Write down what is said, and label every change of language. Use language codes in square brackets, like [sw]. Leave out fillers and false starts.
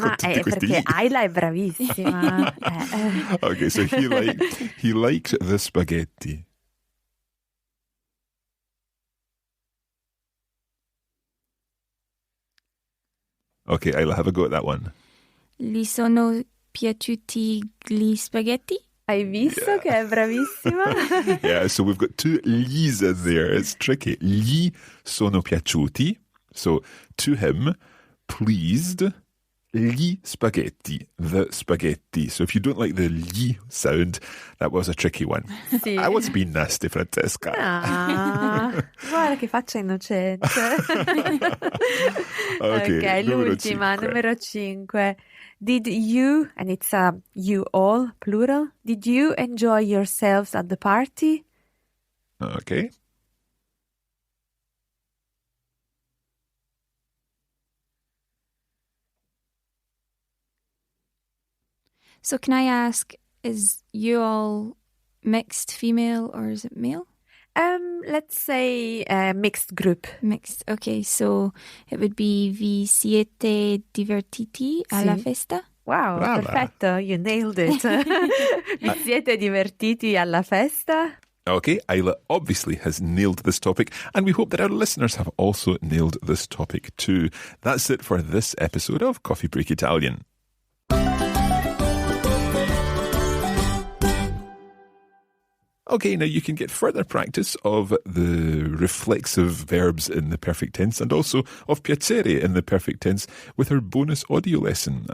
[it] con tutti questi perché i. Ayla è bravissima. [en] Okay, so he liked the spaghetti. Okay, Isla, have a go at that one. [it] Gli sono piaciuti gli spaghetti? Hai visto che è bravissima? [en] Yeah, so we've got two li's in there. It's tricky. [it] Gli sono piaciuti. [en] So to him, pleased, gli spaghetti, the spaghetti. So if you don't like the gli sound, that was a tricky one. [it] Sì. [en] I was being nasty, Francesca. [it] Ah, guarda che faccia innocente. Ok, l'ultima, numero 5. [en] Did you, and it's you all, plural, did you enjoy yourselves at the party? Okay. So can I ask, is you all mixed female or is it male? Let's say mixed group. Mixed. Okay, so it would be [it] vi siete divertiti alla Sì. festa? [en] Wow, [it] Brava. [en] perfetto, you nailed it. [it] Vi siete divertiti alla festa? [en] Okay, Isla obviously has nailed this topic, and we hope that our listeners have also nailed this topic too. That's it for this episode of Coffee Break Italian. Okay, now you can get further practice of the reflexive verbs in the perfect tense and also of piacere in the perfect tense with our bonus audio lesson.